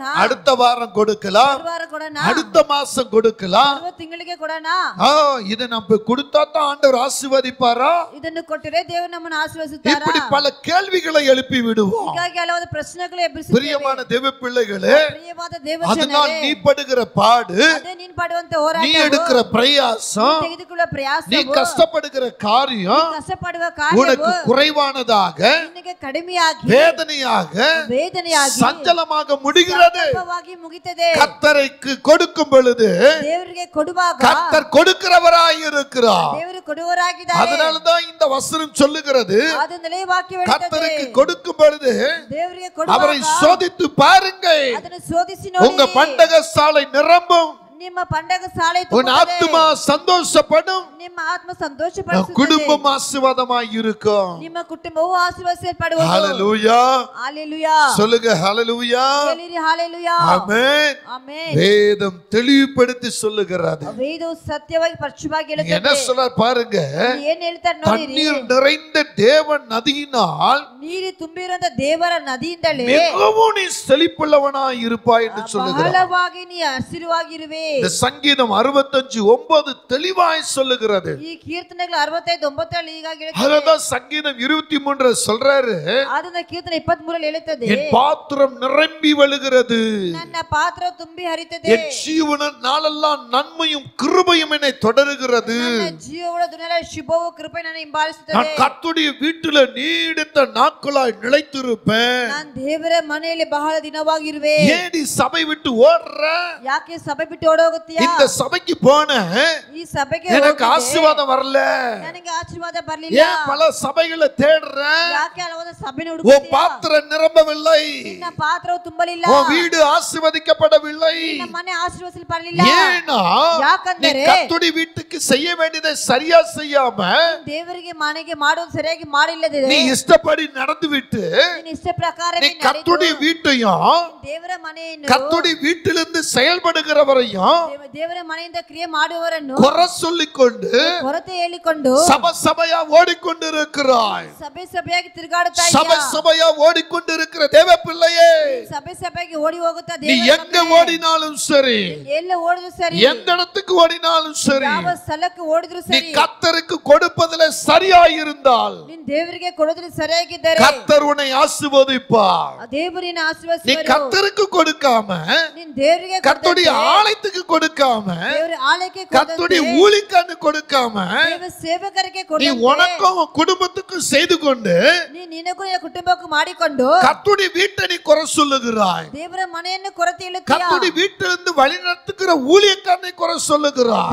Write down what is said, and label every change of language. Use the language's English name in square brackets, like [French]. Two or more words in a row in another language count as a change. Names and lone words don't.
[Tamil] அடுத்த வாரம் கொடுக்கலாம், [Kannada] ವಾರ ಕೊಡೋಣ, [Tamil] அடுத்த மாசம் கொடுக்கலாம். [Kannada] ತಿಂಗಳಿಗೆ ಕೊಡೋಣ. [Tamil] இதை நம்ம கொடுத்தா தான் ஆண்டவர் ஆசீர்வதிப்பாரா? [Kannada] ಇದನ್ನು ಕೊಟ್ಟರೆ ದೇವರು ನಮ್ಮನ್ನು ಆಶೀರ್ವದಿಸುತ್ತಾರಾ? [Tamil] இப்படி பல கேள்விகளை எழுப்பி விடுவோம். [Kannada] ಹೀಗಾಗಿ ಹಲವಾರು ಪ್ರಶ್ನೆಗಳು ಎಬ್ಬಿಸುತ್ತೇವೆ. [Tamil] பிரியமான தேவ பிள்ளைகளே, [Kannada] ಪ್ರಿಯವಾದ ದೇವ [Tamil] அதனால் [Kannada] ಜನರೇ, [Tamil] நீ படுகிற பாடு, [Kannada] ಅದೇ ನೀನು ಪಡುವಂತ [Tamil] நீ [Kannada] ಹೋರಾಟ, [Tamil] எடுக்கிற பிரயாசம், [Kannada] ತೆಗೆದುಕೊಳ್ಳುವ ಪ್ರಯಾಸ, [Tamil] நீ கஷ்டப்படுகிற காரியம் [Kannada] ಕಷ್ಟಪಡುವ [Tamil] உனக்கு [Kannada] ಕಾರ್ಯವು [Tamil] குறைவானதாக, [Kannada] ನಿನಗೆ ಕಡಿಮೆಯಾಗಿ, [Tamil] வேதனையாக, [Kannada] ವೇದನೆಯಾಗಿ, [Tamil] சஞ்சலமாக முடிகிறது. [Kannada] ಸಂಕಟವಾಗಿ ಮುಗಿತದೆ. [Tamil] கர்த்தருக்கு கொடுக்கும் பொழுது [Kannada] ದೇವರಿಗೆ ಕೊಡುವಾಗ [Tamil] கர்த்தர் கொடுக்கிறவராய் இருக்கிறார். [Kannada] ದೇವರು ಕೊಡುವವರಾಗಿದ್ದಾರೆ. [Tamil] அதனாலதான் இந்த வசனம் சொல்லுகிறது, [Kannada] ಅದನ್ನೇ ವಾಕ್ಯ ಹೇಳುತ್ತದೆ. [Tamil] கர்த்தருக்கு கொடுக்கும் பொழுது [Kannada] ದೇವರಿಗೆ [Tamil] அவரை [Kannada] ಕೊಡುವಾಗ [Tamil] சோதித்து பாருங்கள், [Kannada] ಅದನ್ನು ಶೋಧಿಸಿ [Tamil] உங்க [Kannada] ನೋಡಿ. [Tamil] பண்டக சாலை நிரம்பும், [Kannada] ನಿಮ್ಮ ಪಂಡಗ ಸಾಲೆ [Tamil] உன் [Kannada] ತುಂಬುತ್ತದೆ. [Tamil] ஆத்துமா சந்தோஷப்படும், [Kannada] ನಿಮ್ಮ ಆತ್ಮ ಸಂತೋಷಪಡಿಸುತ್ತದೆ. [Tamil] குடும்பம் ஆசீர்வாதமாய் இருக்கும். [Kannada] ನಿಮ್ಮ ಕುಟುಂಬವು ಆಶೀರ್ವದಿಸಲ್ಪಡುವುದು. [Tamil] ஹalleluya, ஹalleluya. சொல்லுங்க ஹalleluya, [Kannada] ಹೇಳಿರಿ ಹalleluya. [Tamil] ஆமென். [Kannada] ಆಮೆನ್. [Tamil] வேதம் தெளிவுபடுத்தி சொல்லுகிறது. [Kannada] ವೇದವು ಸತ್ಯವಾಗಿ ಪರಿಶುದ್ಧವಾಗಿ [Tamil] என்ன [Kannada] ಹೇಳುತ್ತದೆ. [Tamil] சொல்றார் பாருங்க, [Kannada] ಏನ್ ಹೇಳ್ತಾರೆ ನೋಡಿರಿ. [Tamil] தண்ணீர் நிறைந்த தேவன் நதியினால் [Kannada] ನೀರು ತುಂಬಿರುವಂತ ದೇವರ ನದಿಯಿಂದಲೇ [Tamil] மிகவும் நீ செழிப்புள்ளவனாய் இருப்பாய் என்று சொல்லுகிறார். [Kannada] ಬಹಳವಾಗಿ ನೀ ಹಸಿರುವಾಗಿರುವೆ. [Tamil] இந்த சங்கீதம் 65:9 தெளிவாய் சொல்லுகிறது. [Kannada] ಈ ಕೀರ್ತನೆಗಳು 65:9 ಹೀಗಾಗಿ ಹೇಳುತ್ತದೆ. [Tamil] அததான் சங்கீதம் 23 சொல்றாரு, [Kannada] ಅದನ್ನ ಕೀರ್ತನೆ 23 ಹೇಳುತ್ತದೆ, [Tamil] என் பாத்திரம் நிரம்பி வழிகிறது, [Kannada] ನನ್ನ ಪಾತ್ರ ತುಂಬಿ ಹರಿತದೆ, [Tamil] என் ஜீவன நாளெல்லாம் நன்மையும் கிருபையும் என்னை தொடருகிறது, [Kannada] ನನ್ನ ಜೀವಗಳ ದಿನಗಳ ಶುಭವು ಕೃಪೆ ನನ್ನ ಹಿಂಬಾಲಿಸುತ್ತದೆ, [Tamil] நான் கர்த்தருடைய வீட்டில நீடித்த நாட்களாய் நிலைத்திருப்பேன். [Kannada] ನಾನು ದೇವರ ಮನೆಯಲ್ಲಿ ಬಹಳ ದಿನವಾಗಿರುವೆ. [Tamil] ஏன் நீ சபை விட்டு ஓடுற? [Kannada] ಯಾಕೆ ಸಭೆ ಬಿಟ್ಟು ಓಡೋಗುತ್ತೀಯಾ? [Tamil] இந்த சபைக்கு போன [Kannada] ಈ ಸಭೆಗೆ [Tamil] எனக்கு [Kannada] ಹೋಗಿದ್ದೆ, [Tamil] ஆசீர்வாதம் வரல. [Kannada] ನನಗೆ ಆಶೀರ್ವಾದ ಬರಲಿಲ್ಲ. [Tamil] ஏன் பல சபைகளை தேடுற? [Kannada] ಯಾಕೆ ಹಲವಾರು ಸಭೆನ [Tamil] உன் [Kannada] ಹುಡುಕುತ್ತೀಯಾ? [Tamil] பாத்திரம் நிரம்பவில்லை, [Kannada] ನಿನ್ನ ಪಾತ್ರವು ತುಂಬಲಿಲ್ಲ, [Tamil] உன் வீடு ஆசீர்வதிக்கப்படவில்லை. [Kannada] ನಿನ್ನ ಮನೆ ಆಶೀರ್ವದಿಸಲ್ಪಡಲಿಲ್ಲ. [Tamil] ஏன்னா நீ [Kannada] ಯಾಕಂದರೆ [Tamil] கர்த்தருடைய வீட்டுக்கு செய்ய வேண்டியதை சரியா செய்யாம [Kannada] ದೇವರಿಗೆ ಮನೆಗೆ ಮಾಡುವುದು ಸರಿಯಾಗಿ ಮಾಡಿಲ್ಲದೆ [Tamil] நீ இஷ்டப்படி நடந்து விட்டு [Kannada] ನಿನ್ನ ಇಷ್ಟ ಪ್ರಕಾರ [Tamil] நீ கர்த்தருடைய வீட்டையும் [Kannada] ದೇವರ ಮನೆಯನ್ನು [Tamil] கர்த்தருடைய வீட்டிலிருந்து செயல்படுகிறவரையும் [Kannada] ದೇವರ ಮನೆಯಿಂದ ಕ್ರಿಯೆ ಮಾಡುವವರನ್ನು [Tamil] குறை சொல்லிக்கொண்டு [Kannada] ಹೊರತೆ ಹೇಳಿಕೊಂಡು [Tamil] சபையா ஓடிக்கொண்டிருக்கிறாய். [Kannada] ಸಭೆಯಾಗಿ ತಿರುಗಾಡುತ್ತಾ [Tamil] சபையா ஓடிக்கொண்டிருக்கிற தேவ பிள்ளையே, [Kannada] ಸಭೆಯಾಗಿ ಓಡಿ ಹೋಗುತ್ತಾ [Tamil] நீ எங்க ஓடினாலும் சரி, [Kannada] ಎಲ್ಲ ಓಡಿದ್ರು ಸರಿ, [Tamil] எந்த இடத்துக்கு ஓடினாலும் சரி, [Kannada] ಯಾವ ಸ್ಥಳಕ್ಕೆ ಓಡಿದ್ರು [Tamil] நீ [Kannada] ಸರಿ, [Tamil] கர்த்தருக்கு கொடுப்பதில் சரியாயிருந்தால் [Kannada] ನೀನ್ ದೇವರಿಗೆ ಕೊಡೋದ್ರಲ್ಲಿ ಸರಿಯಾಗಿದ್ದಾರೆ [Tamil] கர்த்தர் உன்னை ஆசீர்வதிப்பார். [Kannada] ದೇವರಿನ [Tamil] நீ [Kannada] ಆಶೀರ್ವದಿಸುವರು. [Tamil] கர்த்தருக்கு கொடுக்காம, [Kannada] ನೀನ್ ದೇವರಿಗೆ [Tamil] கர்த்தருடைய ஆலயத்துக்கு கொடுக்காம, [Kannada] ದೇವರ ಆಲಯಕ್ಕೆ [Tamil] கர்த்தருடைய ஊழியக்காரனுக்கு கொடுக்காம, [Kannada] ದೇವ ಸೇವಕರಿಗೆ [Tamil] நீ [Kannada] ಕೊಡು. [Tamil] உனக்கும் உன் குடும்பத்துக்கும் செய்து கொண்டு [Kannada] ನಿನಗೂ ನಿನ್ನ ಕುಟುಂಬಕ್ಕೂ ಮಾಡಿಕೊಂಡು [Tamil] கர்த்தருடைய வீட்டை நீ குறை சொல்லுகிறாய். [Kannada] ದೇವರ ಮನೆಯನ್ನು ಕೊರತೆ ಹೇಳುತ್ತೀಯಾ? [Tamil] கர்த்தருடைய வீட்டிலிருந்து வழி நடத்துகிற ஊழியக்காரனை குறை சொல்லுகிறாய்.